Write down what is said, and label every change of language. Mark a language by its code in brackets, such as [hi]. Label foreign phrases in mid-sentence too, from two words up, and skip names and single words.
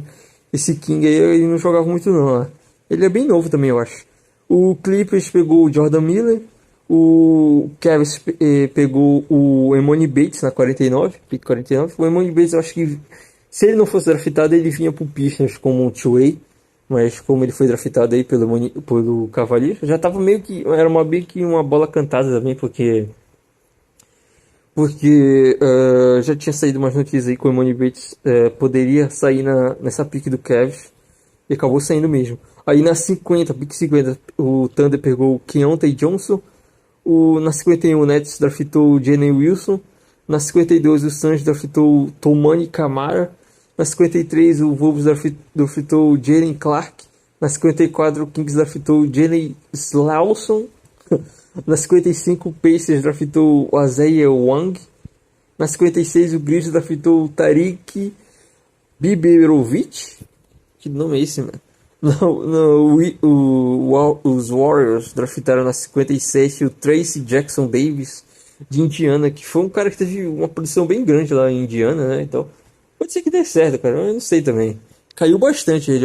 [pt] Esse King aí ele não jogava muito não, né? Ele é bem novo também, eu acho. O Clippers pegou o Jordan Miller. O Cavs pegou o Emoni Bates na 49, pick 49. O Emoni Bates, eu acho que se ele não fosse draftado, ele vinha pro Pistons como um two-way. Mas como ele foi draftado aí pelo Cavaliers, já tava meio que. Era meio que uma bola cantada também, porque já tinha saído umas notícias aí que o Emoni Bates poderia sair nessa pick do Cavs. E acabou saindo mesmo. Aí na 50, pick 50, o Thunder pegou o Keontae Johnson. Na 51 o Nets draftou o Jalen Wilson. Na 52 o Suns draftou o Toumani Camara. Na 53 o Wolves draftou o Jalen Clark. Na 54 o Kings draftou o Jalen Slawson. Na 55 o Pacers draftou o Isaiah Wang. Na 56 o Grizzlies draftou o Tariq Biberovic. Que nome é esse, mano? Os Warriors draftaram na 57 o Tracy Jackson Davis de Indiana, que foi um cara que teve uma produção bem grande lá em Indiana, né? Então, pode ser que dê certo, cara. Eu não sei também. Caiu bastante ele.